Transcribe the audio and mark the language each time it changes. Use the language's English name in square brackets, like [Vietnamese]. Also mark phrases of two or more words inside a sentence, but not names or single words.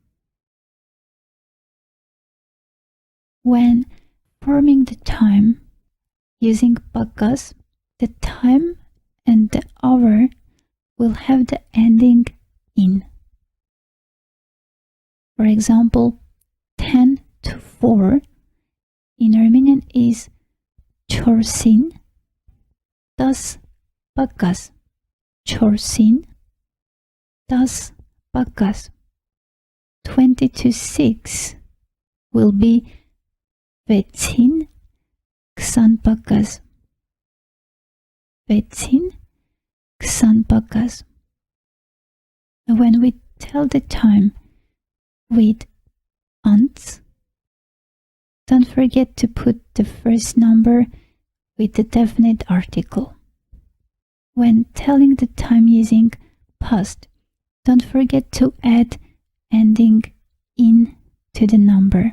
[English] When forming the time using bakas, the time and the hour will have the ending in. For example, 10 to 4 in Armenian is [Armenian] չորսին, տաս պակաս. Չորսին, տաս պակաս. [English] 20 to 6 will be [Armenian] վեցին, քսան պակաս. Վեցին, քսան պակաս. [English] When we tell the time with ants, don't forget to put the first number with the definite article. When telling the time using past, don't forget to add ending in to the number.